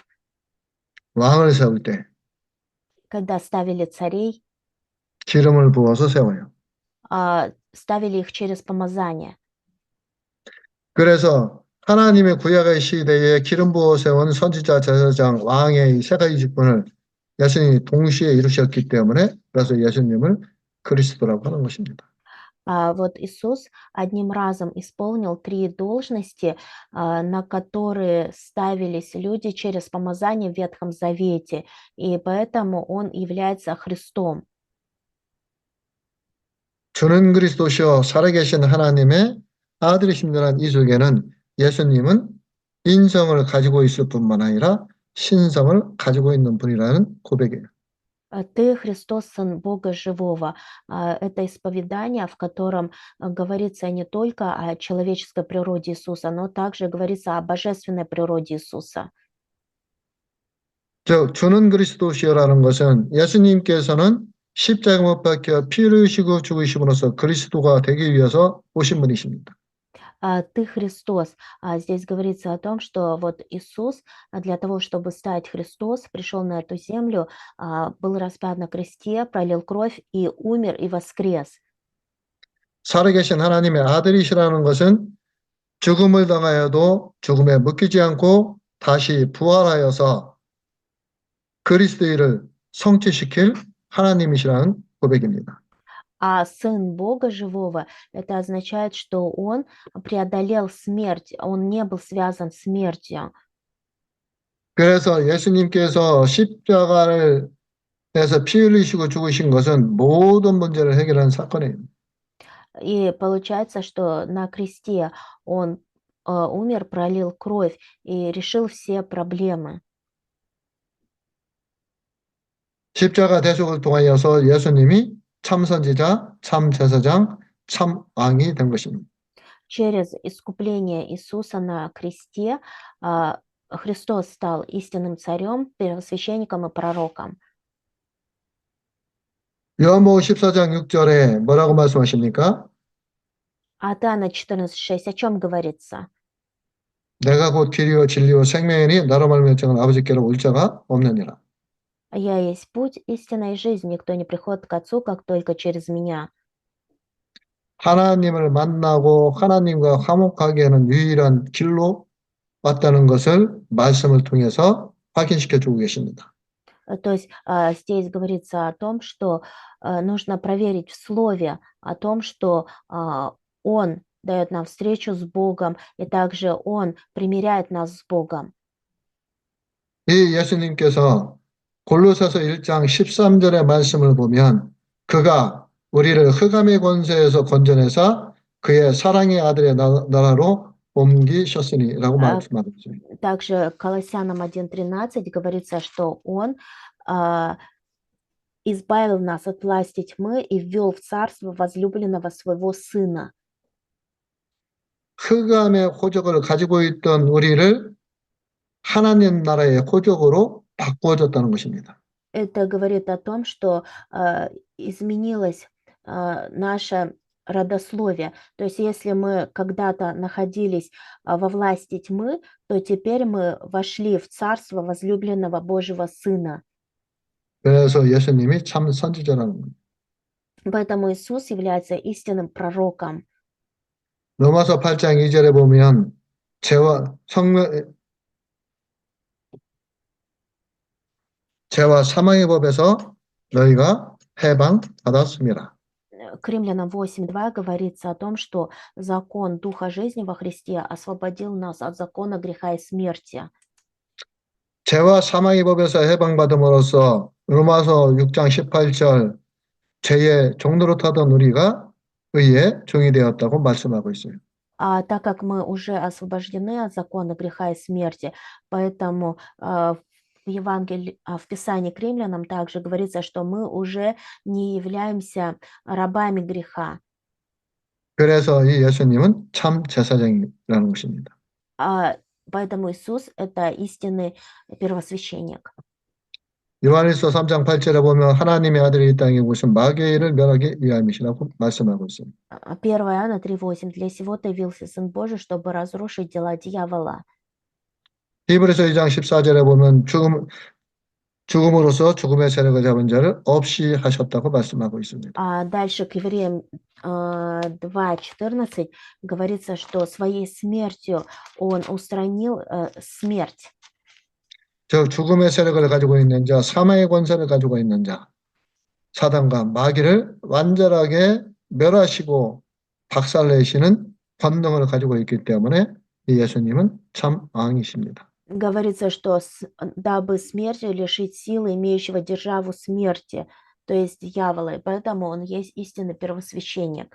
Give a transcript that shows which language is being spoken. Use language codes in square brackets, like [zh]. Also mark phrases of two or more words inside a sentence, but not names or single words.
[ko] 왕을 세울 때 [ru] когда ставили царей, [ko] 기름을 부어서 세워요. [ru] ставили их через помазание. [ko] 그래서 하나님의 구약의 시대에 기름 부어 세운 선지자, 제사장, 왕의 이 세 가지 직분을 예수님이 동시에 이루셨기 때문에 그래서 예수님을 그리스도라고 하는 것입니다. [ru] Вот Иисус одним разом исполнил 3 должности, на которые ставились люди через помазание в Ветхом Завете, и поэтому Он является Христом. [ko] 주는 그리스도시요 살아계신 하나님의 아들이심이라는 이 속에는 예수님은 인성을 가지고 있을 뿐만 아니라 신성을 가지고 있는 분이라는 고백이에요. [ru] Ты Христос, Сын Бога Живого. Это исповедание, в котором говорится не только о человеческой природе Иисуса, но также говорится о божественной природе Иисуса. [ko] 즉 주는 그리스도시요라는 것은 예수님께서는 십자가 못 박혀 피 흘리시고 죽으심으로써 그리스도가 되기 위해서 오신 분이십니다. [ru] Ты Христос. Здесь говорится о том, что вот Иисус для того, чтобы стать Христос, пришел на эту землю, был распят на кресте, пролил кровь и умер и воскрес. [ko] 살아계신 하나님의 아들이시라는 것은 죽음을 당하여도 죽음에 묶이지 않고 다시 부활하여서 그리스도를 성취시킬 하나님이시라는 고백입니다. [ru] А Сын Бога Живого– это означает, что Он преодолел смерть, Он не был связан с смертью. [ko] 그래서 예수님께서 십자가를 에서 피 흘리시고 죽으신 것은 모든 문제를 해결하는 사건이에요. [ru] И получается, что на кресте Он умер, пролил кровь и решил все проблемы. [ko] 십자가 대속을 통하여서 예수님이 참 선지자, 참 제사장, 참 왕이 된 것입니다. [ru] Через искупление Иисуса на кресте Христос стал истинным царем, первосвященником и пророком. [ko] 요한복음 14장 6절에 뭐라고 말씀하십니까? [ru] Иоанна 14:6 о чем говорится? [ko] 내가 곧 길이요 진리요 생명이니 나로 말미암아 정한 아버지께로 올 자가 없느니라. [ru] Я есть путь, истина и жизнь. Никто не приходит к Отцу, как только через меня. [ko] 하나님을 만나고 하나님과 화목하게 하는 유일한 길로 왔다는 것을 말씀을 통해서 확인시켜 주고 계십니다. [ru] То есть здесь говорится о том, что нужно проверить в Слове, о том, что Он дает нам встречу с Богом, и также Он примиряет нас с Богом. [ko] 이 예수님께서 골로새서 1장 13절의 말씀을 보면 그가 우리를 흑암의 권세에서 건져내사 그의 사랑의 아들의 나라로 옮기셨으니라고 말씀하고 있습니다. [ru] Также Колоссянам 1:13 говорится, что Он избавил нас от власти тьмы и ввел в царство возлюбленного Своего Сына. [ko] 흑암의 호적을 가지고 있던 우리를 하나님 나라의 호적으로 바꾸어졌다는 것입니다. [ru] Это говорит о том, что изменилось наше родословие. То есть если мы когда-то находились во власти тьмы, то теперь мы вошли в царство возлюбленного Божьего Сына. [ko] 그래서 예수님이 참 선지자라는 겁니다. [ru] Поэтому Иисус является истинным пророком. [ko] 로마서 8장 2절에 보면 죄와 사망의 법에서 너희가 해방받았습니다. [ru] К Римлянам 8:2 говорится о том, что закон Духа жизни во Христе освободил нас от закона греха и смерти. [ko] 죄와 사망의 법에서 해방받음으로써 로마서 6장 18절 죄의 종노릇하던 우리가 의의 종이 되었다고 말씀하고 있어요. [ru] Так как мы уже освобождены от закона греха и смерти, поэтому в Писании к римлянам также говорится, что мы уже не являемся рабами греха. [ko] 그래서 이 예수님은 참 제사장이라는 것입니다. [ru] А, Поэтому Иисус — это истинный первосвященник. [ko] 요한일서 3장 8절에 보면 하나님의 아들이 이 땅에 오신 마귀를 멸하기 위함이시라고 말씀하고 있습니다. [ru] 1 Иоанна 3:8. «Для сего-то явился Сын Божий, чтобы разрушить дела дьявола». [ko] 히브리서 2장 14절에 보면 죽음으로써 죽음의 세력을 잡은 자를 없이 하셨다고 말씀하고 있습니다. [ru] Дальше к Евреям 2:14 говорится, что своей смертью Он устранил смерть. [ko] 즉 죽음의 세력을 가지고 있는 자, 사망의 권세를 가지고 있는 자, 사단과 마귀를 완전하게 멸하시고 박살내시는 권능을 가지고 있기 때문에 이 예수님은 참 왕이십니다. [ru] Говорится, что дабы смертью лишить силы имеющего державу смерти, то есть дьявола, и поэтому Он есть истинный первосвященник.